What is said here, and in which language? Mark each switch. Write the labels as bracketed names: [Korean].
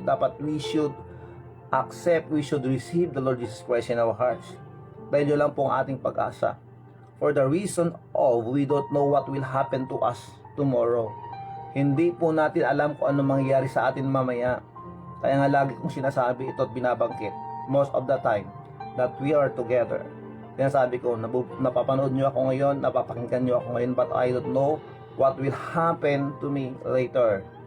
[English] Dapat we should accept, we should receive the Lord Jesus Christ in our hearts. [Filipino] Dahil yun lang po ang ating pag-asa. [English] For the reason of we don't know what will happen to us tomorrow. [Filipino] Hindi po natin alam kung ano mangyayari sa atin mamaya. Kaya nga lagi kong sinasabi ito at binabangkit [English] most of the time that we are together. [Filipino] Kaya sabi ko, napapanood nyo ako ngayon, napapakinggan nyo ako ngayon, [English] but I don't know what will happen to me later.